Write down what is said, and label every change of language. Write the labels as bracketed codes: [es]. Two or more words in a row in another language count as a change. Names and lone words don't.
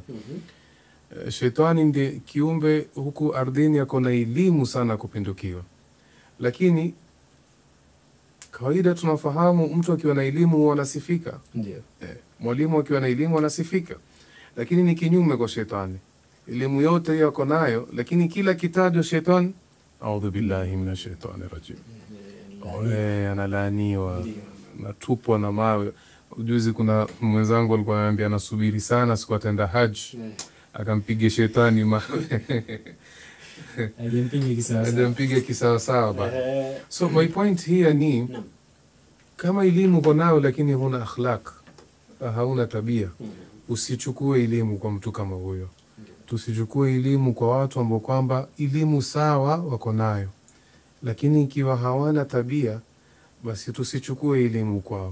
[sw] Shaitani ndiye kiumbe huku ardhini ako na elimu sana kupindukiwa, lakini kawaida tunafahamu mtu akiwa na elimu huwa anasifika. Ndio. Mwalimu akiwa na elimu anasifika, lakini ni kinyume kwa Shaitani. Elimu yote hiyo ako nayo, lakini kila kitajwa Shaitani, [ar] أعوذ بالله من الشيطان الرجيم, [sw] analaaniwa, natupwa na mawe. Ujuzi kuna mwenzangu alikuwa ananiambia anasubiri sana siku atenda haji, akampiga Shaitani mawe. Alimpiga kisawa sawa ba. [en] So my point here [sw] ni kama elimu uko nayo lakini huna akhlaq, hauna tabia, usichukue elimu kwa mtu kama huyo. Tusichukue elimu kwa watu ambao kwamba elimu sawa wako nayo, lakini ikiwa hawana tabia, basi tusichukue elimu kwao.